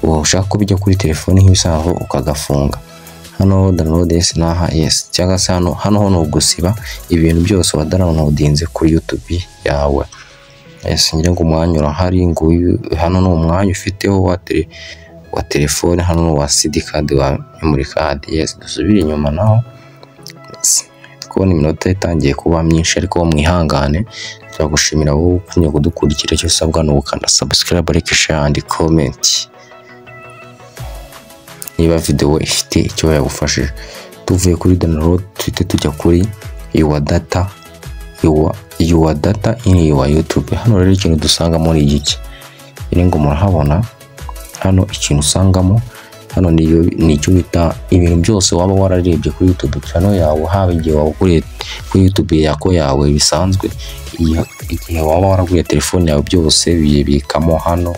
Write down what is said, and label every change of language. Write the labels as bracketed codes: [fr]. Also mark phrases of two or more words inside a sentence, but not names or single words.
[rw] ushaka ko bijya kuri telefone nk'ibisanzwe ukagafunga. Hano [en] download yes [rw] naha yes, cyangwa se hano no gusiba ibintu byose wa downloadinze kuri YouTube yawe. Yes, ngira ngo umwanya urahari, ngo hano no umwanya ufiteho wa telefone, hano no wa [en] CD card [rw] wa [en] memory card. Yes, [rw] dusubire inyuma naho. Yes, kubona iminota itangiye kuba myinshi, ariko mwihangane. Turagushimira wowe ukunye kudukurikira. Cyo usabwa no gukanda subscribe, [en] like, share and comment niba video ifite icyo yagufashije. [rw] Tuvuye kuri download tujya kuri [en] your data in your YouTube. [rw] Hano rero ikintu dusanga muri iki ngo murahabona hano ikintu usangamo hano ni cyo bita ibintu byose waba wararebye kuri YouTube channel yawe, haba igihe waguriye kuri YouTube yawe bisanzwe, igihe waba waraguye telefone yawe, byose bibikamo hano.